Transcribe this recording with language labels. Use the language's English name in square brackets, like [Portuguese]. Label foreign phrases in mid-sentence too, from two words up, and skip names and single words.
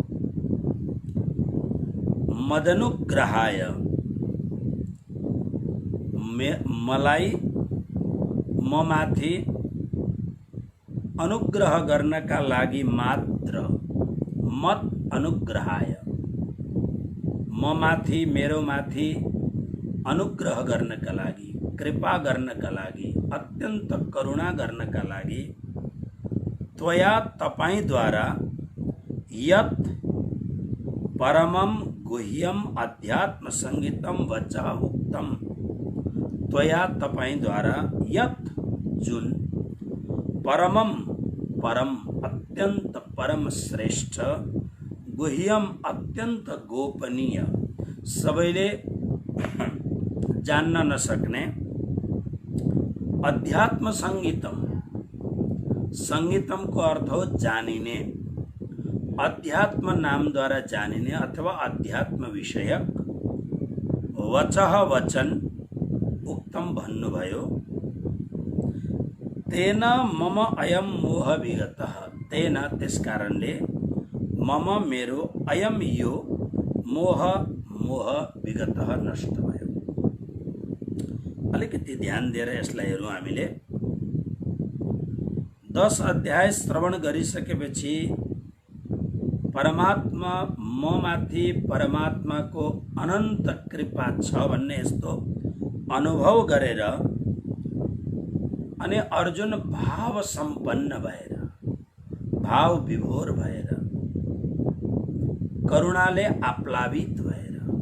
[Nepali] मदनुग्रहाय, मलाई ममाथि अनुग्रह गर्नका लागि मात्र, [Sanskrit] मत अनुग्रहाय, [Nepali] ममाथि मेरो माथि अनुग्रह गर्नका लागि, कृपा गर्नका लागि, अत्यन्त करुणा गर्नका लागि त्वया तपाईद्वारा [Sanskrit] यत् परमं गुह्यम अध्यात्म संगीतम वचः उक्तम, [Nepali] त्वया तपाईद्वारा यत् जुन परमं परम अत्यंत परम श्रेष्ठ, गुह्यम अत्यंत गोपनीय, सबैले जान्न नसक्ने, [Sanskrit] अध्यात्म संगीतम, [Nepali] संगीतम को अर्थ हो जानिने, अध्यात्म नाम द्वारा जानिने अथवा अध्यात्म विषयक, वचः वचन उक्तम भन्नुभयो। [Sanskrit] तेन मम अयम मोह विगतः, [Nepali] तेन त्यसकारणले मम मेरो अयम यो मोह विगतः नष्ट भयो। अलिकति ध्यान दिएर यसलाई हेरौँ हामीले। 10 अध्याय श्रवण गरिसकेपछि परमात्मा ममाथि परमात्माको अनन्त कृपा छ भन्ने यस्तो अनुभव गरेर अनि अर्जुन भाव सम्पन्न भएर, भाव विभोर भएर, करुणाले आप्लावित भएर,